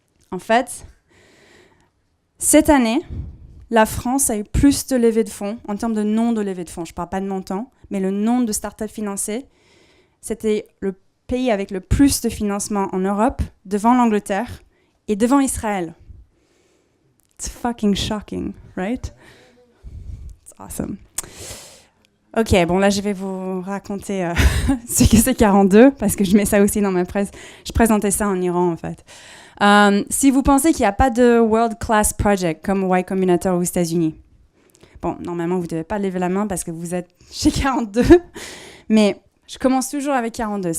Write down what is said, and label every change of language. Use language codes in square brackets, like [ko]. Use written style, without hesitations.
[fr] En fait, cette année, la France a eu plus de levées de fonds, en termes de nombre de levées de fonds. Je ne parle pas de montant, mais le nombre de startups financées, c'était le pays avec le plus de financement en Europe, devant l'Angleterre et devant Israël. [en] It's fucking shocking, right? It's awesome. [fr] Ok, bon là je vais vous raconter ce que c'est 42, parce que je mets ça aussi dans ma presse. Je présentais ça en Iran en fait. Si vous pensez qu'il n'y a pas de World Class Project comme Y Combinator aux États-Unis, bon, normalement vous ne devez pas lever la main parce que vous êtes chez 42, mais je commence toujours avec 42.